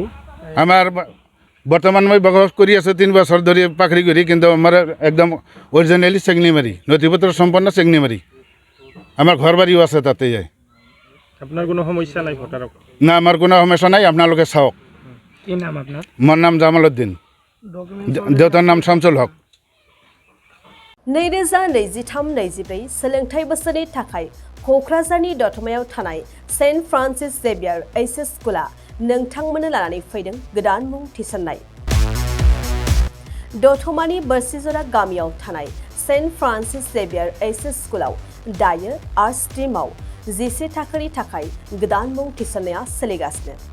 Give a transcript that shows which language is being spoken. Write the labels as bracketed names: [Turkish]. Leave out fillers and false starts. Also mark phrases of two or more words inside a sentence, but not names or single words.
[Assamese] আমাৰ বৰ্তমান মই বসবাস কৰি আছোঁ 3 বছৰ ধৰি পাখৰিগুৰি, কিন্তু আমাৰ একদম অৰিজিনেলি চেংনিমাৰী, নথি পত্ৰ সম্পন্ন চেংনিমাৰী। আমাৰ ঘৰ বাৰীও আছে তাতে। আপোনাৰ কোনো সমস্যা নাই ভোটাৰক? না, আমাৰ কোনো সমস্যা নাই, আপোনালোকে চাওক। [Bangla] কি নাম আপনার? [Assamese] মোৰ নাম জামাল উদ্দিন, দেউতাৰ নাম শামসুল হক। [Bodo] 2023-24 सोलोंथाइ बोसोरनि थाखाय क'क्राझारनि दतमायाव थानाय सेन्ट फ्रान्सिस जेभियार एचएस स्कुला नोंथांमोननो लानानै फैदों गोदान मुं थिसननाय। दतमानि बोरसिजरा गामियाव थानाय सेन्ट फ्रान्सिस जेभियार एचएस स्कुलाव दायो आर्ट स्ट्रीमाव 11 थाखोनि थाखाय गोदान मुं थिसननाया सोलिगासिनो।